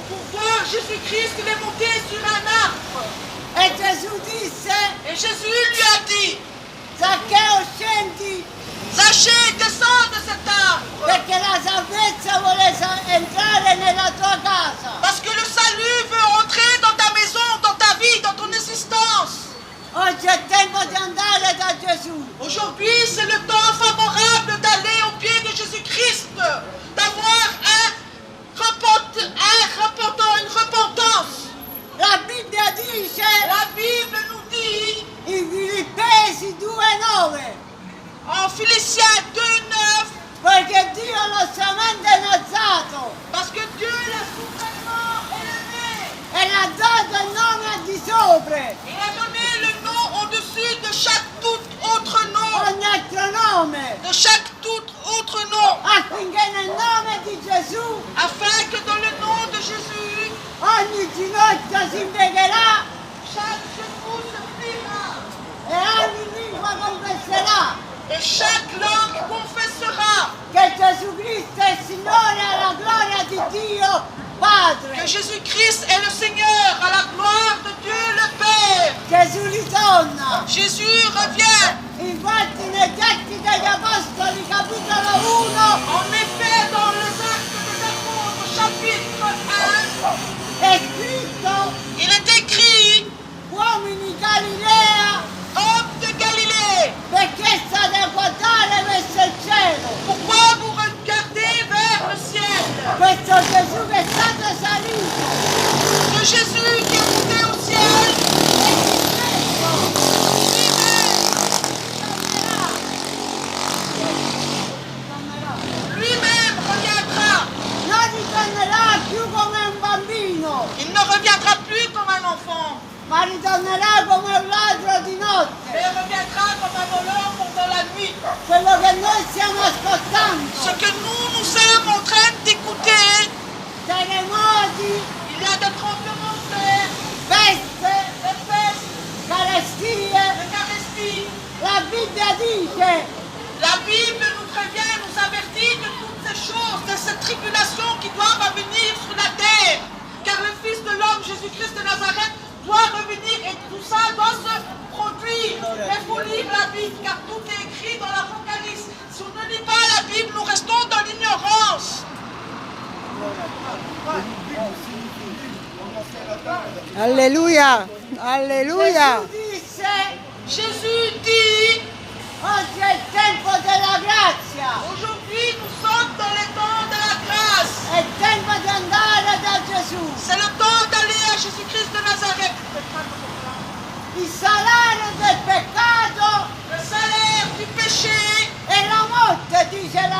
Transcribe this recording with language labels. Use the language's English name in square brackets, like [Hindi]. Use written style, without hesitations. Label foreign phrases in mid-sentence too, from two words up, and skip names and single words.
[French] Pour voir Jésus-Christ, il est monté sur un arbre. [Italian] E Gesù disse, [French] Et Jésus lui a dit, [Italian] Zaccheo scendi [French] Zachée, descends de cet arbre. [Italian] perché la salvezza vuole entrare nella tua casa. [French] Parce que le salut veut entrer dans ta maison, dans ta vie, dans ton existence. [Italian] Oggi è tempo di andare da Gesù. [French] Aujourd'hui, c'est le temps favorable d'aller au pied de Jésus-Christ, d'avoir une repentance. [Italian] La Bibbia dice [French] La Bible nous dit, [Italian] in Filippesi 2,9 [French] en Philippiens 2,9, [Italian] poiché Dio l'ha solamente innalzato [French] parce que Dieu l'a souverainement élevé. [Italian] e l'ha dato il nome al di sopra [French] Il a donné le nom au-dessus de chaque tout autre nom. [Italian] ogni altro nome, [French] De chaque tout autre nom. [Italian] affinché nel nome di Gesù [French] Afin que dans le nom de Jésus, [Italian] ogni ginocchio si piegherà [French] chaque genou se pliera. [Italian] e ogni lingua confesserà [French] Et chaque langue confessera [Italian] che Gesù Cristo è il Signore alla gloria di Dio [French] que [Italian] Padre. [French] Jésus-Christ est le Seigneur à la gloire de Dieu le Père. [Italian] Gesù ritorna. [French] Jésus revient. [Italian] Infatti negli Atti degli Apostoli capitolo 1 [French] En effet, dans les Actes des Apôtres, chapitre 1, [Italian] è scritto [French] il est écrit, [Italian] uomini Galilea [French] hommes de Galilée, [Italian] perché state a guardare verso il cielo. [French] pourquoi vous regardez vers le ciel? [Italian] Questo Gesù che è stato salito [French] Que Jésus qui est monté au ciel, lui-même reviendra. [Italian] non ritornerà più come un bambino, [French] Il ne reviendra plus comme un enfant, [Italian] ma ritornerà come un ladro di notte. [French] mais il reviendra comme un voleur pendant la nuit. [Italian] Quello che noi stiamo ascoltando, [French] Ce que nous sommes en train d'écouter, [Italian] terremoti, [French] il y a des tremblements de terre, [Italian] peste, [French] des pestes, [Italian] carestie, [French] des caresties. [Italian] la Bibbia dice [French] La Bible nous prévient, nous avertit de toutes ces choses, de cette tribulation qui doivent venir sur la terre. Car le Fils de l'homme, Jésus-Christ de Nazareth, doit revenir et tout ça doit se produire. Mais il faut lire la Bible, car tout est écrit dans l'Apocalypse. Si on ne lit pas la Bible, nous restons dans l'ignorance. Alleluia, alleluia. [Italian] Gesù disse [French] Jésus dit, [Italian] Oggi è il tempo della grazia. [French] Aujourd'hui, nous sommes dans le temps de la grâce. [Italian] È il tempo di andare da Gesù. [French] C'est le temps d'aller à Jésus-Christ de Nazareth. [Italian] Il salario del peccato [French] Le salaire du péché [Italian] è la morte, dice la